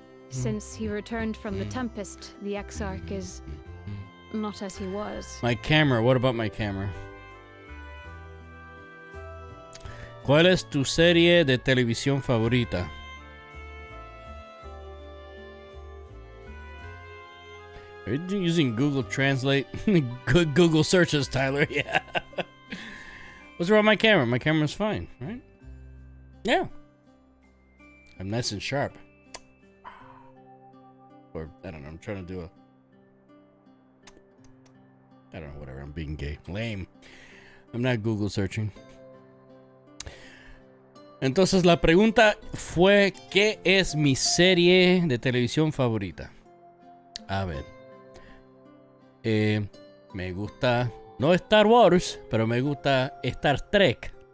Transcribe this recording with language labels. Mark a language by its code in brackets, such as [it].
[en] Since he returned from the Tempest, the Exarch is not as he was. My camera. What about my camera? [es] ¿Cuál es tu serie de televisión favorita? [en] Are you using Google Translate? Google searches, Tyler. Yeah. What's wrong with my camera? My camera's fine, right? Yeah. I'm nice and sharp. Or, I don't know, I'm trying to do I don't know, whatever, I'm being gay. Lame. I'm not Google searching. [es] Entonces la pregunta fue, ¿qué es mi serie de televisión favorita? A ver. Me gusta, no Star Wars, pero me gusta Star Trek.